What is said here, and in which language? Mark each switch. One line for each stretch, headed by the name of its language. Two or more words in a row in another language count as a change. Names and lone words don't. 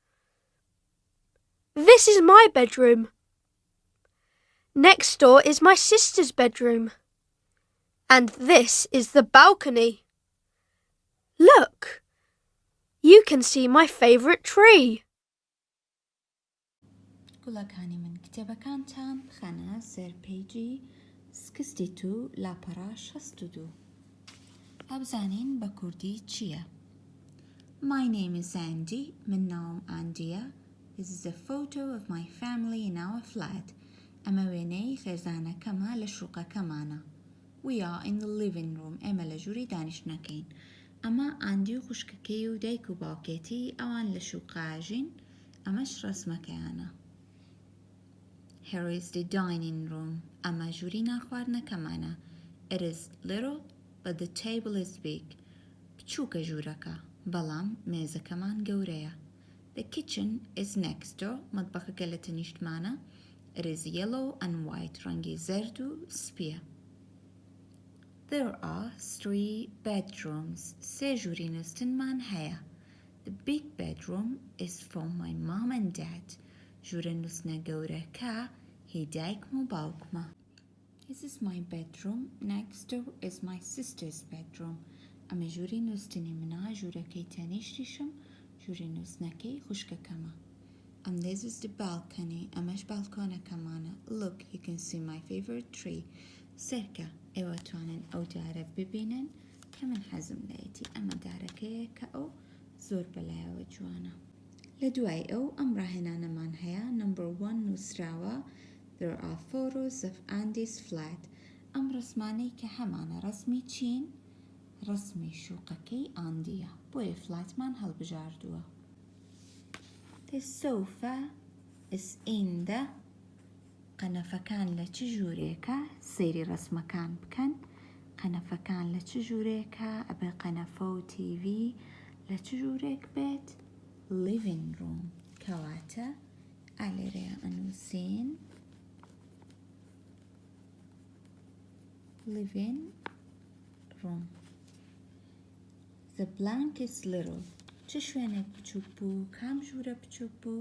English: This is my bedroom. Next door is my sister's bedroom. And this is the balcony. Look! You can see my favourite tree.
Central Kurdish: گوڵەکانی من کتێبەکانتان بخەنە سەر پیجی 62 لاپەڕا 62. هەبزانین بە کوردی چییە؟
English: My name is Andy.
Central Kurdish: من ناوم ئاندیە.
English: This is a photo of my family in our flat.
Central Kurdish: ئەمە وێنەی خێزانەکەمە لە شوقەکەمانە.
English: We are in the living room.
Central Kurdish: ئێمە لە ژووری دانیشتنەکەین. ئەمە ئاندی و خوشکەکەی و دایک و باوکێتی ئەوان لە شوقاژین. ئەمەش ڕسمەکەیانە.
English: Here is the dining room.
Central Kurdish: ئەمە ژووری نانخواردنەکەمانە.
English: It is little, but the table is big.
Central Kurdish: بچووکە ژوورەکە. بەڵام مێزەکەمان گەورەیە.
English: The kitchen is next door.
Central Kurdish: مەتبەخەکە لە تەنیشتمانە.
English: It is yellow and white.
Central Kurdish: ڕەنگی زەرد و سپیە.
English: There are 3 bedrooms.
Central Kurdish: 3 ژووری نووستنمان هەیە.
English: The big bedroom is for my mom and dad.
Central Kurdish: ژوورە نووستنە گەورەکە هی دایکم و باوکمە.
English: This is my bedroom. Next door is my sister's bedroom.
Central Kurdish: ئەمە ژووری نووستنی منە. ژوورەکەی تەنیشتیشم. ژووری نووستنەکەی خوشکەکەمە. And this is the balcony. ئەمەش بالکۆنەکەمانە.
English: Look, you can see my favorite tree.
Central Kurdish: سەرکە ئێوە توانن ئەو دارە ببینن کە من حەزم لێتی. ئەمە دارەکەیە کە ئەو زۆر بەلایەوە جوانە. لە دوای ئەو ئەم ڕاهێنانەمان هەیە. Number 1 نووسراوە.
English: There are photos of Andy's flat.
Central Kurdish: ئەم ڕسمانەی کە هەمانە ڕسمی چین؟ ڕسمی شوقەکەی ئاندیە. بۆیە فلاتمان هەڵبژاردووە.
English: The sofa is in the.
Central Kurdish: قەنەفەکان لە چ ژوورێکە؟ سەیری ڕسمەکان بکەن. قەنەفەکان لە چ ژوورێکە؟ ئەبێ قەنەفە و تیڤی لە چ ژوورێک بێت؟
English: living room.
Central Kurdish: کەواتە ئالێرەیە ئەنووسین
English: living room. The blank is little.
Central Kurdish: چه شوێنێک بچووک بوو؟ کام ژوورە بچووک بوو؟